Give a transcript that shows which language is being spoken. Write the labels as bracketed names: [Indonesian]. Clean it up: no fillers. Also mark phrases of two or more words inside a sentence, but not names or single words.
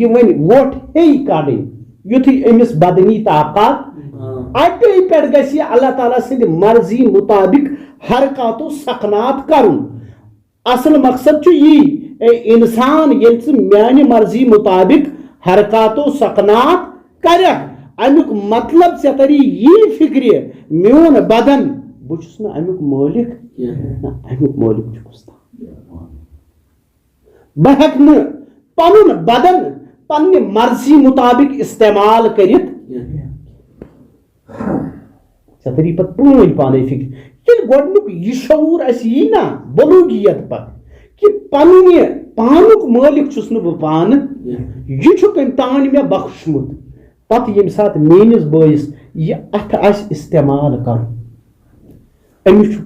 [Kashmiri] وۄنۍ وۄٹھ ہیٚیہِ کڑٕنۍ یُتھُے أمِس بدنی طاقت اَتے پٮ۪ٹھ گژھِ یہِ اللہ تعالیٰ سٕنٛدِ مرضی مُطابق حرکاتو سکنات کرُن اصل مقصد چھُ یی انسان ییٚلہِ ژٕ میانہِ مرضی مُطابق حرکاتو سکنات کرکھ امیُک مطلب ژےٚ تری یی فکرِ میون بدن بہٕ چھُس نہٕ امیُک مٲلِک نہ امیُک مٲلِک چھُس بہٕ ہٮ۪کہٕ نہٕ پنُن بدن پننہِ مرضی مُطابق استعمال کٔرِتھ ژےٚ تری پتہٕ پرٛٲنۍ پانے فکر ییٚلہِ گۄڈنیُک یہِ شعوٗر اَسہِ یی نا بلوٗغیت پتہٕ کہ پننہِ پانُک مٲلِک چھُس نہٕ بہٕ پانہٕ یہِ چھُ کٔمۍ تانۍ مےٚ بخشمُت پتہٕ ییٚمہِ ساتہٕ میٲنِس بٲیِس یہِ اَتھٕ آسہِ استعمال کرُن أمِس چھُ